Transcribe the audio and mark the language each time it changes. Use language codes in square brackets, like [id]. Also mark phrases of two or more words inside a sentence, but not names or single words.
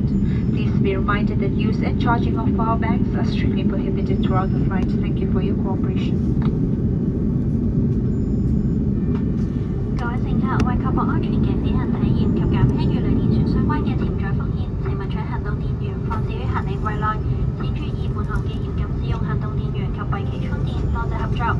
[en] Please be reminded that use and charging of power banks are strictly prohibited throughout the flight. Thank you for your cooperation. [yue] 各位乘客，為確保安全嘅飛行體驗及減輕與雷電船相關嘅潛在風險，請勿將行動電源放置於行李櫃內。請注意本航機嚴禁使用行動電源及閉氣充電。多謝合作。